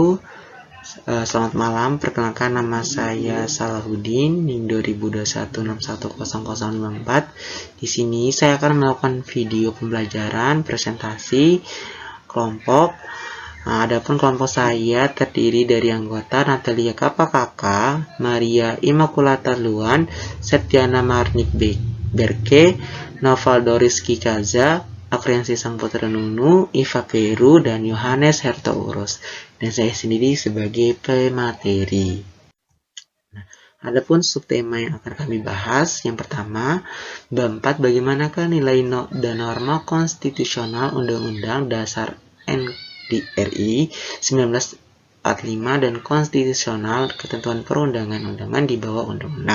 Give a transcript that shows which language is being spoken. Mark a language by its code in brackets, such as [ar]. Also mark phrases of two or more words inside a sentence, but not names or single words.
[id] Selamat malam. Perkenalkan, nama saya Salahuddin, NIM 2021610054. Di sini saya akan melakukan video pembelajaran presentasi kelompok. Adapun kelompok saya terdiri dari anggota Natalia Kapakaka, Maria Immaculata Luan, Septiana Marnik Berke, Noval Doris Kikaza, Afriansi Sangputra Nunu, Iva Peru, dan Yohanes Hertourus. Dan saya sendiri sebagai pemateri. Adapun subtema yang akan kami bahas, yang pertama, bab 4, bagaimanakah nilai dan norma konstitusional Undang-Undang Dasar NDRI 1945 dan konstitusional ketentuan perundangan-undangan di bawah undang-undang.